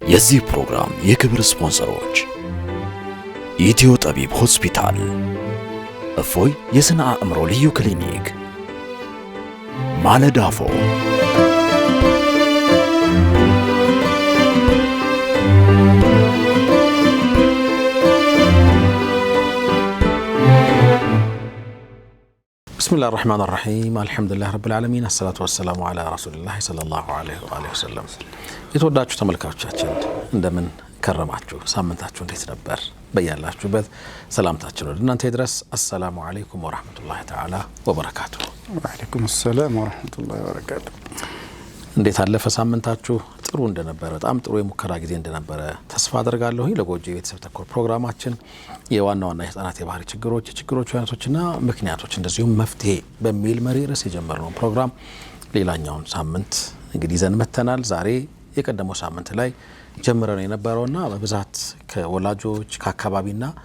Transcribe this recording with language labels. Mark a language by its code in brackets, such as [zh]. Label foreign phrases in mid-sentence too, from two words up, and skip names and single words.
[am] የዚህ ፕሮግራም የክብር ስፖንሰሮች ኢትዮ ጠቢብ ሆስፒታል፣ እፎይ የስነ አእምሮ ልዩ ክሊኒክ፣ [ar] ማለዳፎ፣ بسم الله الرحمن الرحيم الحمد لله رب العالمين الصلاة والسلام على رسول الله صلى الله عليه وآله وسلم [am] የተወዳችሁ ተመልካቾቻችን እንደምን ከረማችሁ ሳምንታችሁ እንዴት ነበር በያላችሁበት ሰላምታችን ወደ እናንተ ይድረስ [ar] السلام عليكم ورحمة الله تعالى وبركاته وعليكم السلام ورحمة الله وبركاته [am] እንዴት አለፈ ሳምንታችሁ ጥሩ እንደነበረ በጣም ጥሩ የሙከራ ጊዜ እንደነበረ ተስፋ አደርጋለሁ ለጎጆ ቤተሰብ ተኮር ፕሮግራማችን የዋናውና የህፃናት የባህሪ ችግሮች አይነቶችና ምክንያቶች እንደዚሁም መፍትሄ በሚል መሪ ርዕስ የጀመርነው ፕሮግራም ሌላኛውን ሳምንት እንግዲህ ይዘን መተናል ዛሬ የቀደመው ሳምንት ላይ ጀምረን የነበረውና በብዛት ከወላጆች ከአካባቢና